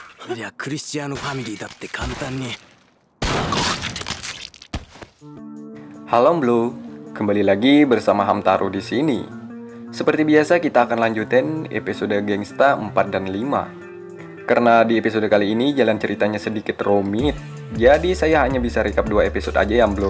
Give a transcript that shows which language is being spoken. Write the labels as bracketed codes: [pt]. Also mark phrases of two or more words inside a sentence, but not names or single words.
[ja] りゃクリスチアーノファミリーだって簡単に。 [id] Halo Blue, kembali lagi bersama Hamtaro di sini. Seperti biasa kita akan lanjutin episode Gangsta 4 dan 5. Karena di episode kali ini jalan ceritanya sedikit rumit, jadi saya hanya bisa recap 2 episode aja ya Blue.